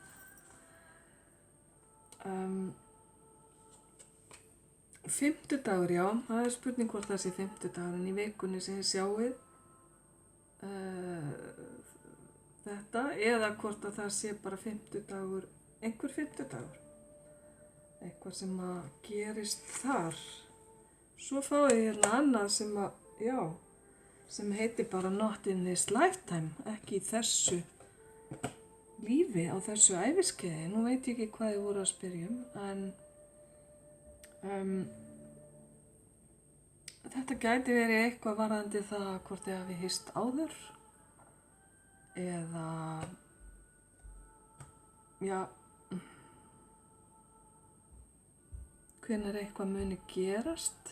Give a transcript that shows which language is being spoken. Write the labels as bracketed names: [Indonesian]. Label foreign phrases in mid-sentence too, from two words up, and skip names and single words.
[Icelandic] Fimmtudagur, já, það er spurning hvort það sé fimmtudagur, en í vikunni sem þið sjáið þetta, eða hvort að það sé bara fimmtudagur, einhver fimmtudagur, eitthvað sem að gerist þar. Svo fáið ég hérna annað sem að, já, sem heitir bara [English] Not in this lifetime, [Icelandic] ekki í þessu lífi, á þessu æviskeiði. Nú veit ég ekki hvað ég voru að spyrja en þetta gæti verið eitthvað varðandi það hvort þið hafi hist áður eða já, hvenær eitthvað muni gerast.